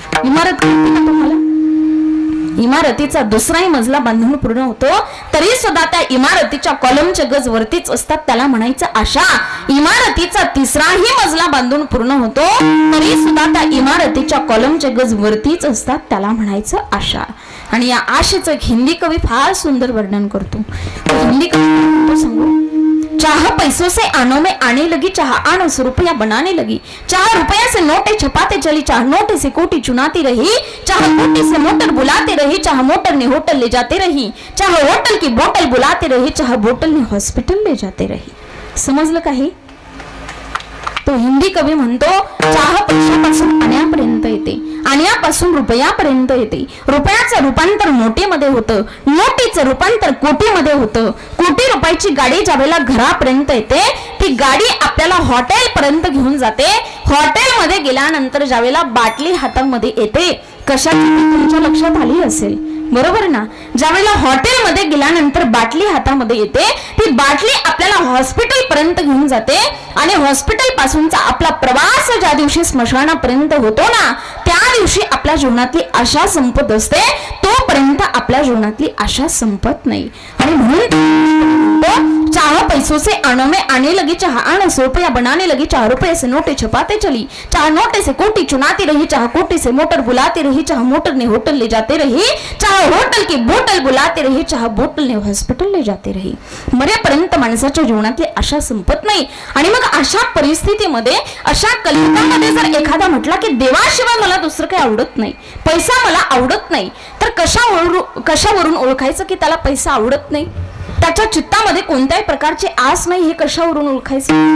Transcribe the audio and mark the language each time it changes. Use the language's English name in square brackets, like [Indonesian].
[Marathi] इमारत कळते का तुम्हाला? इमारतीचा दुसराही मजला बांधून पूर्ण होतो, तरी सुद्धा त्या इमारतीच्या कॉलमचे गज वरतीच असतात, त्याला म्हणायचं आशा. इमारतीचा तिसराही मजला बांधून पूर्ण होतो, तरी सुद्धा त्या इमारतीच्या कॉलमचे गज वरतीच असतात, त्याला म्हणायचं आशा. आणि या आशेचं एक हिंदी कवी फार सुंदर वर्णन करतो. हिंदी कवी सांगू, [Hindi] चाह पैसों से आनों में आने लगी, चाह आनों से रुपया बनाने लगी, चाह रुपया से नोटे छपाते चली, चाह नोटे से कोटी चुनाती रही, चाह कोटी से मोटर बुलाते रही, चाह मोटर ने होटल ले जाते रही, चाह होटल की बोतल बुलाते रही, चाह बोतल ने हॉस्पिटल ले जाते रही. [Marathi] समजलं काही? तो हिंदी कवी म्हणतो, चाह पैशापासून आण्यापर्यंत येते, आण्यापासून रुपयापर्यंत येते, रुपयाचं रूपांतर नोटेमध्ये होतं, नोटीचं रूपांतर कोटीमध्ये होतं, कोटी रुपयाची गाडी ज्यावेळेला घरापर्यंत येते, ती गाडी आपल्याला हॉटेल पर्यंत घेऊन जाते. हॉटेलमध्ये गेल्यानंतर ज्यावेळेला बाटली हातामध्ये येते, कशाची तुमच्या लक्षात आली असेल, बरोबर ना? ज्यावेळेला हॉटेलमध्ये गेल्यानंतर बाटली हातामध्ये येते, ती बाटली आपल्याला हॉस्पिटल पर्यंत घेऊन जाते, आणि हॉस्पिटल पासूनचा आपला प्रवास ज्या दिवशी स्मशानापर्यंत होतो ना, त्या दिवशी आपल्या जीवनातली आशा संपत असते. तोपर्यंत आपल्या जीवनातली आशा संपत नाही. आणि म्हणून [Hindi] चाह पैसों से आनों में आने लगी, चाह आनों से रुपया बनाने लगी, चाह रुपये से नोटे छपाते चली, चाह नोटे से कोटी चुनाती रही, चाह कोटी से मोटर बुलाती रही, चाह मोटर ने होटल ले जाते रही, चाह होटल की बोतल बुलाते रही, चाह बोतल ने हॉस्पिटल ले जाते रही. [Marathi] मरेपर्यंत माणसाच्या जीवनातली आशा संपत नाही. आणि मग अशा परिस्थितीमध्ये, अशा कलियुगामध्ये जर एखादा म्हटला की देवाशिवाय मला दुसरं काही आवडत नाही, पैसा मला आवडत नाही, तर कशावरून ओळखायचं की त्याला पैसा आवडत नाही? त्याच्या चित्तामध्ये कोणत्याही प्रकारची आस नाही, हे कशावरून ओळखायचं?